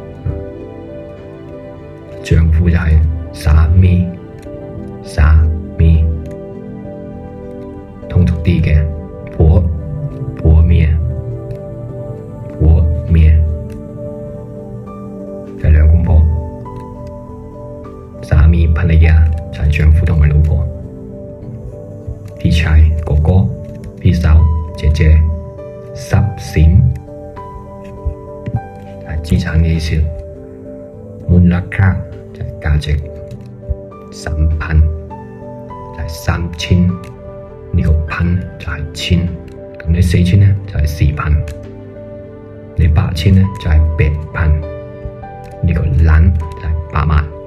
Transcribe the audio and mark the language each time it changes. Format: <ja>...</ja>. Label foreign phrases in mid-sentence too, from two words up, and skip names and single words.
<yue>丈夫就係沙咪，通俗啲嘅婆咩，就係兩公婆。沙咪帕尼亞就係丈夫同埋老婆。</yue> <th>พี่ชาย</th> <yue>哥哥，</yue> <th>พี่สาว</th> <yue>姐姐， ทรัพย์สิน係資產嘅意思。 มูลค่า就係價值。3,000就係3000，呢個1,000就係千，咁你4,000呢就係4,000，你8,000呢就係8,000，呢個ล้าน就係百萬。</yue>